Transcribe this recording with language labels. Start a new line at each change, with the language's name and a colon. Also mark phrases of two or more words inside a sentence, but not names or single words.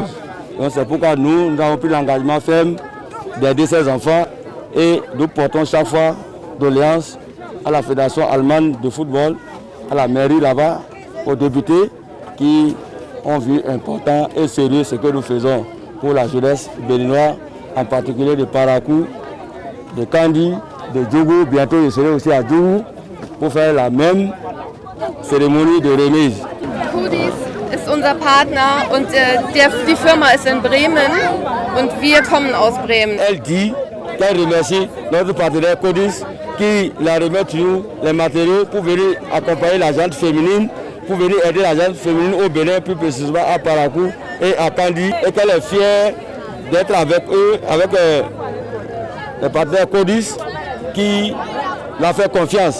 French: Donc c'est pourquoi nous avons pris l'engagement ferme d'aider ces enfants et nous portons chaque fois doléances à la Fédération allemande de football, à la mairie là-bas, aux députés qui ont vu important et sérieux ce que nous faisons pour la jeunesse béninoise, en particulier de Parakou, de Kandi, de Djougou. Bientôt je serai aussi à Djougou pour faire la même cérémonie de remise.
German: Codis ist unser Partner und die Firma ist in Bremen und wir kommen aus Bremen.
French: Elle dit qu'elle remercie notre partenaire Codis qui la remet toujours les matériaux pour venir accompagner la gente féminine, pour venir aider la gente féminine au Bénin, plus précisément à Parakou et à Kandi, et qu'elle est fière d'être avec eux, avec les partenaires Codis qui leur fait confiance.